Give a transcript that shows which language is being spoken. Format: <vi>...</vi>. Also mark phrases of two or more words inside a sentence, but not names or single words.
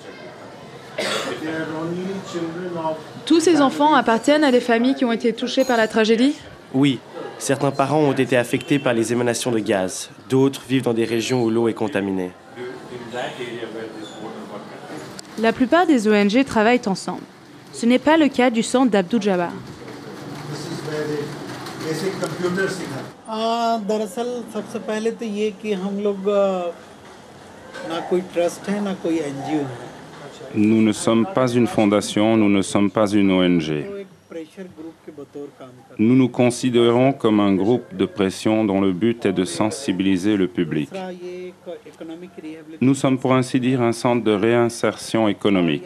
<fr>Tous ces enfants appartiennent à des familles qui ont été touchées par la tragédie? Oui, certains parents ont été affectés par les émanations de gaz. D'autres vivent dans des régions où l'eau est contaminée. La plupart des ONG travaillent ensemble. Ce n'est pas le cas du centre d'Abdou Jabbar.</fr> <hi>दरअसल सबसे पहले तो ये कि हम लोग ना कोई ट्रस्ट है ना कोई एनजीओ है।</hi> <fr>Nous ne sommes pas une fondation, nous ne sommes pas une ONG. Nous nous considérons comme un groupe de pression dont le but est de sensibiliser le public. Nous sommes pour ainsi dire un centre de réinsertion économique.</fr>